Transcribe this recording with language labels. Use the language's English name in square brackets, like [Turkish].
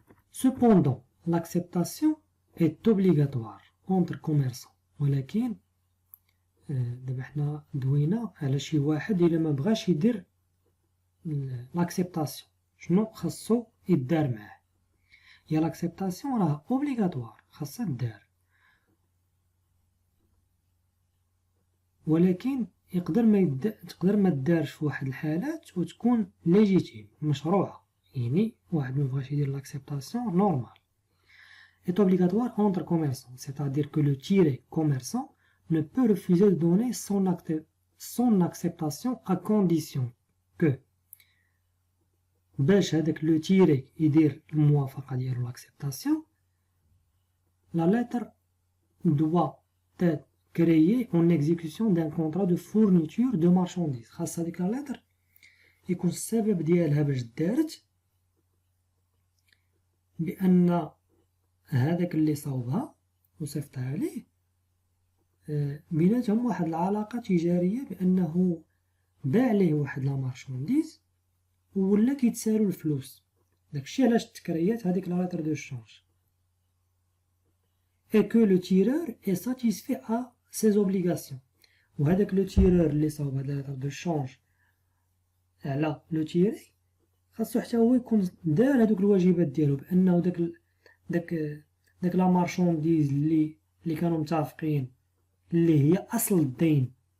[French] Cependant, l'acceptation est obligatoire entre commerçants. [Arabic] ولكن دابا حنا دوينا على شي واحد إلا ما بغاش يدير لاكسبتاسيون شنو خاصو يدار معاه. هي لاكسبتاسيون راه اوبليغاتوار خاصها تدار، ولكن تقدر ما تدارش في واحد الحالات وتكون ليجيتيم مشروعة، يعني واحد مبغاش يدير لاكسبتاسيون نورمال. [French] est obligatoire entre commerçants, c'est-à-dire que le tiré commerçant ne peut refuser de donner son acceptation à condition que [Arabic] باش هذاك لو تيري يدير الموافقة ديالو [French] l'acceptation la lettre doit être créée en exécution d'un contrat de fourniture de marchandises. [Arabic] خاص هذيك لا lettre يكون السبب ديالها باش دارت بأن هذاك اللي صوبها وصيفطها ليه بيناتهم واحد العلاقة تجارية بأنه باع ليه واحد لا مارشانديز ولا كيتسالو الفلوس. داكشي علاش تكريات هذيك لا لاتر دو شونج. [French] et que le tireur est satisfait à ses obligations. [Arabic] وهذاك لو تيرور اللي صوب هاد لا لاتر دو شونج على لو تيري خاصو حتى هو يكون دار هادوك الواجبات ديالو بأنه داك لا مارشانديز اللي كانوا متفقين اللي هي اصل الدين.